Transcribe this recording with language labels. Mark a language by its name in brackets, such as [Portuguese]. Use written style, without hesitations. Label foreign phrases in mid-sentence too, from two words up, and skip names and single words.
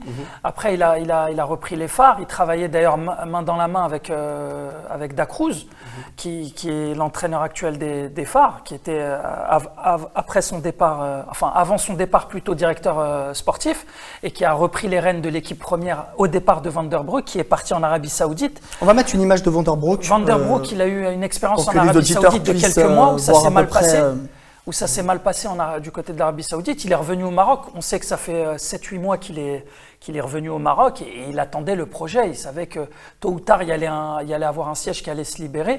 [French] Après, il a repris les phares. Il travaillait d'ailleurs main dans la main avec Dacruz, qui est l'entraîneur actuel des phares, qui était après son départ, avant son départ plutôt directeur sportif, et qui a repris les rênes de l'équipe première au départ de Van der Broek, qui est parti en Arabie Saoudite. On va mettre une image de Van der Broek. Van der Broek, il a eu une expérience en Arabie Saoudite de quelques mois où ça s'est mal passé. Du côté de l'Arabie Saoudite. Il est revenu au Maroc. On sait que ça fait 7-8 mois qu'il est revenu au Maroc et il attendait le projet. Il savait que tôt ou tard, il y allait avoir un siège qui allait se libérer.